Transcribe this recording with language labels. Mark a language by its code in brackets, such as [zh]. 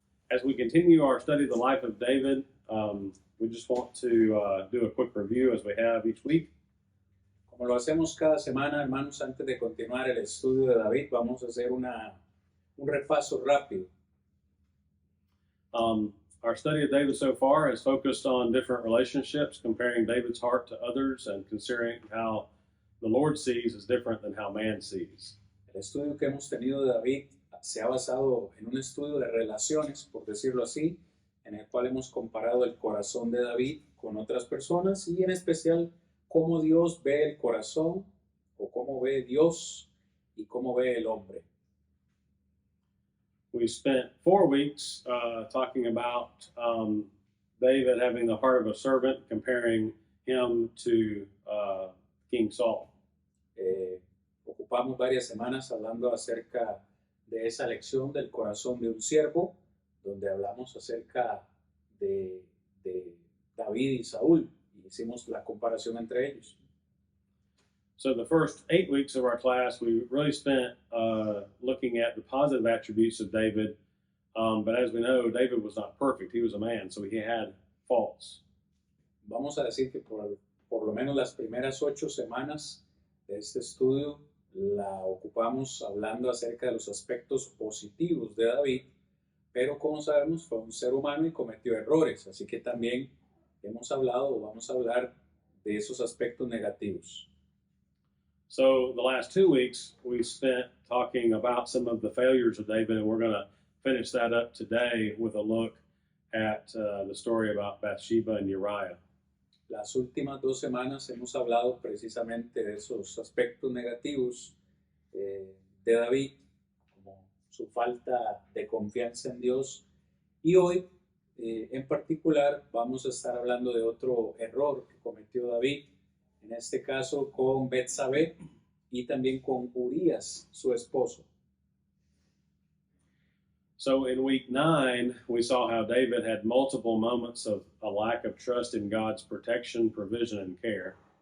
[en] As we continue our study of the life of David, we just want to do a quick review as we have each week. [es] Como lo hacemos cada semana, hermanos, antes de continuar el estudio de David, vamos a hacer un repaso rápido. [en] Our study of David so far has focused on different relationships, comparing David's heart to others and considering how the Lord sees is different than how man sees. [es] El estudio que hemos tenido de David se ha basado en un estudio de relaciones, por decirlo así, en el cual hemos comparado el corazón de David con otras personas y en especial cómo Dios ve el corazón o cómo ve Dios y cómo ve el hombre. [en] We spent 4 weeks talking about David having the heart of a servant, comparing him to King Saul. [es] Ocupamos varias semanas hablando acerca de esa lección del corazón de un siervo, donde hablamos acerca de David y Saúl, y hicimos la comparación entre ellos. [en] So the first 8 weeks of our class, we really spent looking at the positive attributes of David. But as we know, David was not perfect. He was a man, so he had faults. [es] Vamos a decir que por lo menos las primeras 8 semanas de este estudio la ocupamos hablando acerca de los aspectos positivos de David, pero como sabemos fue un ser humano y cometió errores, así que también hemos hablado o vamos a hablar de esos aspectos negativos. [en] So the last 2 weeks we spent talking about some of the failures of David, and we're going to finish that up today with a look at the story about Bathsheba and Uriah. [es] Las últimas 2 semanas hemos hablado precisamente de esos aspectos negativos de David, como su falta de confianza en Dios. Y hoy, en particular, vamos a estar hablando de otro error que cometió David, en este caso con Betsabé y también con Urías, su esposo. [en] So in week 9, we saw how David had multiple moments of a lack of trust in God's protection, provision, and care.